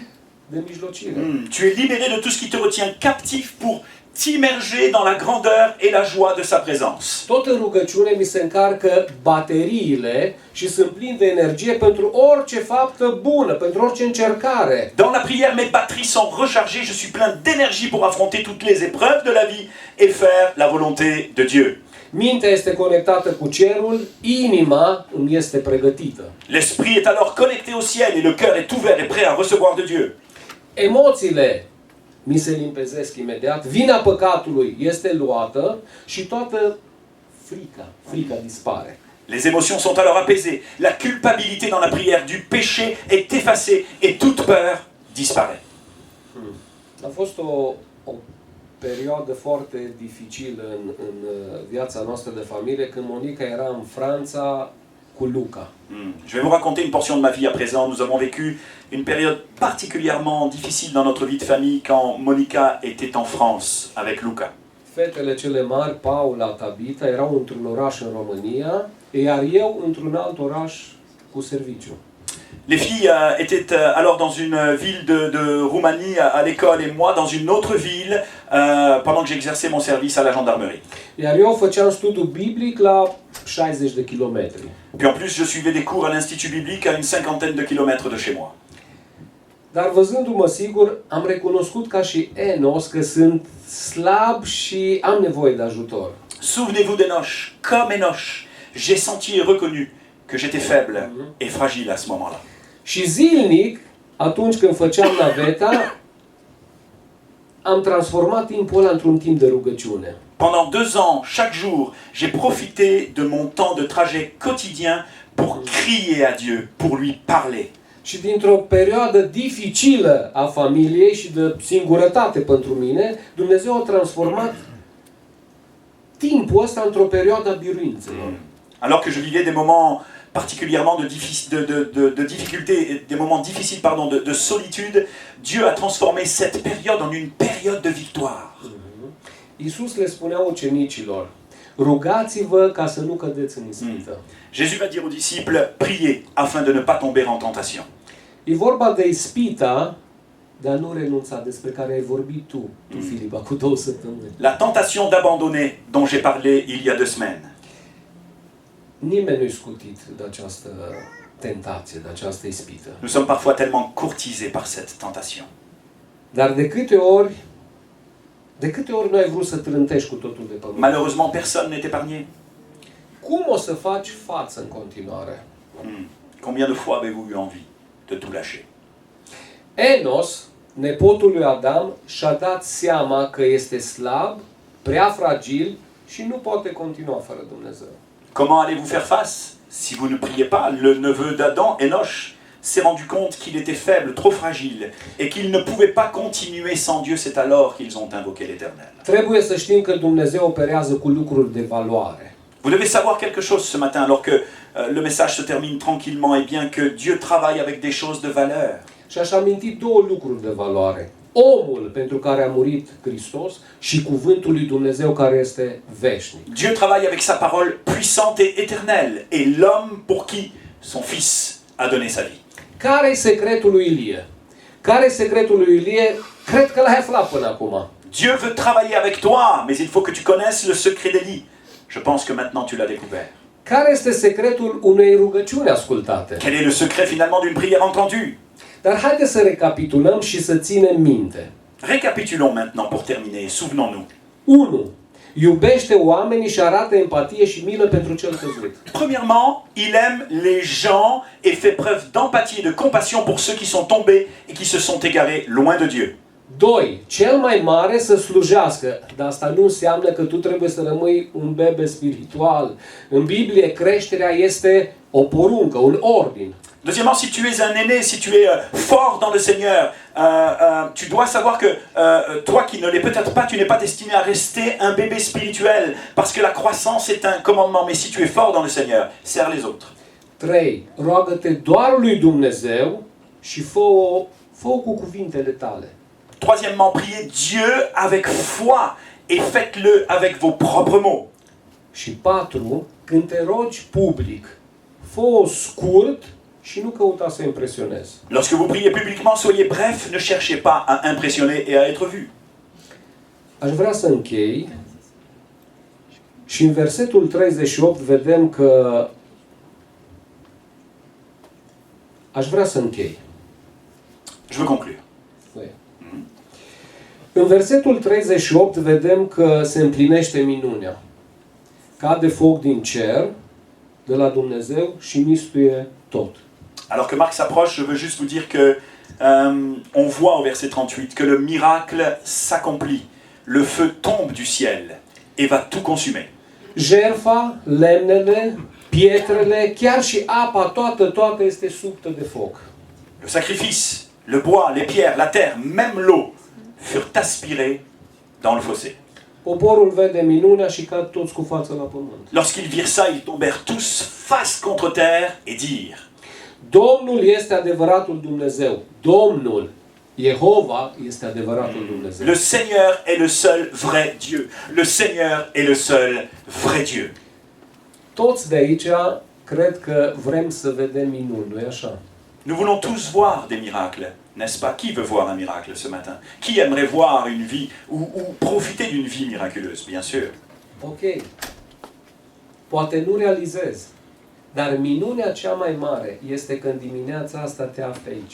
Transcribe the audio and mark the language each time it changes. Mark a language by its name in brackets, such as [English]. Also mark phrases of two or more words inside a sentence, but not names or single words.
[French] Tu es libéré de tout ce qui te retient captif pour t'immerger dans la grandeur et la joie de sa présence. [Romanian] Tot în rugăciune mi se încarcă bateriile și sunt plin de energie pentru orice faptă bună, pentru orice încercare. [French] Dans la prière, mes batteries sont rechargées, je suis plein d'énergie pour affronter toutes les épreuves de la vie et faire la volonté de Dieu. [Romanian] Mintea este conectată cu cerul, inima îmi este pregătită. [French] L'esprit est alors connecté au ciel et le cœur est ouvert et prêt à recevoir de Dieu. [Romanian] Emoțiile mi se limpezesc imediat, vina păcatului este luată și toată frica dispare. [French] Les émotions sont alors apaisées, la culpabilité dans la prière du péché est effacée et toute peur disparaît. [Romanian] A fost o perioadă foarte dificilă în viața noastră de familie când Monica era în Franța cu Luca. [French] Je vais vous raconter une portion de ma vie à présent. Nous avons vécu une période particulièrement difficile dans notre vie de famille quand Monica était en France avec Luca. [Romanian] Fetele cele mari, Paula, Tabita, erau într-un oraș în România, iar eu într-un alt oraș cu serviciu. [French] Les filles étaient alors dans une ville de Roumanie à l'école et moi dans une autre ville pendant que j'exerçais mon service à la gendarmerie. [Romanian] Iar eu făceam studiu biblic la 60 de kilometri. [French] Puis en plus, je suivais des cours à l'Institut biblique à une cinquantaine de kilomètres de chez moi. [Romanian] Dar văzându-mă sigur, am recunoscut ca și Enos că sunt slab și am nevoie de ajutor. [French] Souvenez-vous d'Enoch, comme Enoch, j'ai senti et reconnu que j'étais faible et fragile à ce moment-là. [Romanian] Și zilnic, atunci când făceam naveta, am transformat timpul ăla într-un timp de rugăciune. [French] Pendant 2 ans, chaque jour, j'ai profité de mon temps de trajet quotidien pour crier à Dieu, pour lui parler. [Romanian] Și dintr-o perioadă dificilă a familiei și de singurătate pentru mine, Dumnezeu a transformat timpul ăsta într-o perioadă a biruințelor. [French] Alors que je vivais des moments particulièrement de difficultés, des moments difficiles de solitude, Dieu a transformé cette période en une période de victoire. [Romanian] Iisus le spunea ucenicilor, rugați-vă ca să nu cădeți în ispită. [French] Jésus va dire aux disciples, priez afin de ne pas tomber en tentation. [Romanian] E vorba de ispita de a nu renunța, despre care ai vorbit tu, Filip, acum 2 săptămâni. [French] La tentation d'abandonner dont j'ai parlé il y a 2 semaines. [Romanian] Nimeni nu-i scutit de această tentație, de această ispită. [French] Nous sommes parfois tellement courtisés par cette tentation. [Romanian] Dar de câte ori nu ai vrut să trântești cu totul de pământ? [French] Malheureusement, personne n'est épargné. [Romanian] Cum o să faci față în continuare? [French] Combien de fois avez-vous eu envie de tout lâcher? [Romanian] Enos, nepotul lui Adam, și-a dat seama că este slab, prea fragil și nu poate continua fără Dumnezeu. [French] Comment allez-vous faire face si vous ne priez pas? Le neveu d'Adam, Enoch, s'est rendu compte qu'il était faible, trop fragile, et qu'il ne pouvait pas continuer sans Dieu. C'est alors qu'ils ont invoqué l'Éternel. [Romanian] Trebuie să știm că Dumnezeu operează cu lucruri de valoare. [French] Vous devez savoir quelque chose ce matin, alors que le message se termine tranquillement, et bien que Dieu travaille avec des choses de valeur. [Romanian] Și aș aminti 2 lucruri de valoare. Omul pentru care a murit Hristos și cuvântul lui Dumnezeu care este veșnic. [French] Dieu travaille avec sa parole puissante et éternelle, et l'homme pour qui son fils a donné sa vie. [Romanian] Care e secretul lui Ilie? Care e secretul lui Ilie? Cred că l-ai aflat până acum. [French] Dieu veut travailler avec toi, mais il faut que tu connaisses le secret d'Élie. Je pense que maintenant tu l'as découvert. [Romanian] Care este secretul unei rugăciuni ascultate? [French] Quel est le secret finalement d'une prière entendue? [Romanian] Dar haideți să recapitulăm și să ținem minte. [French] Récapitulons maintenant pour terminer, souvenons-nous. [Romanian] 1. Iubește oamenii și arată empatie și milă pentru cel căzut. [French] Premièrement, il aime les gens et fait preuve d'empathie et de compassion pour ceux qui sont tombés et qui se sont égarés loin de Dieu. [Romanian] 2. Cel mai mare să slujească. Dar asta nu înseamnă că tu trebuie să rămâi un bebe spiritual. În Biblie creșterea este o poruncă, un ordin. [French] Deuxièmement, si tu es un aîné, si tu es fort dans le Seigneur, tu dois savoir que toi qui ne l'es peut-être pas, tu n'es pas destiné à rester un bébé spirituel, parce que la croissance est un commandement. Mais si tu es fort dans le Seigneur, sers les autres. [Romanian] 3. Roagă-te doar lui Dumnezeu și fă-o cu cuvintele tale. [French] Troisièmement, priez Dieu avec foi et faites-le avec vos propres mots. [Romanian] Și 4. Când te rogi public, fă-o scurt și nu căuta să impresionezi. [French] Lorsque vous priez publiquement, soyez bref, ne cherchez pas à impressionner et à être vu. [Romanian] Aș vrea să închei și în versetul 38 vedem că aș vrea să închei. [French] Je veux conclure. [Romanian] În versetul 38 vedem că se împlinește minunea. Cade foc din cer de la Dumnezeu și mistuie tot. [French] Alors que Marc s'approche, je veux juste vous dire que on voit au verset 38 que le miracle s'accomplit. Le feu tombe du ciel et va tout consumer. [Romanian] Jertfa, lemnele, pietrele, chiar și apa, toată este subtă de foc. [French] Le sacrifice, le bois, les pierres, la terre, même l'eau furent aspirés dans le fossé. [Romanian] Poporul vede minunea și cad toți cu fața la pământ. [French] Lorsqu'ils virent ça, ils tombèrent tous face contre terre et dirent: [Romanian] Domnul este adevăratul Dumnezeu. Domnul, Jehova, este adevăratul Dumnezeu. [French] Le Seigneur est le seul vrai Dieu. Le Seigneur est le seul vrai Dieu. [Romanian] Toți de aici cred că vrem să vedem minuni, nu-i așa? [French] Nous voulons tous voir des miracles, n'est-ce pas? Qui veut voir un miracle ce matin? Qui aimerait voir une vie ou profiter d'une vie miraculeuse, bien sûr. Ok. [Romanian] Poate nu realizez, dar minunea cea mai mare este că în dimineața asta te afli aici.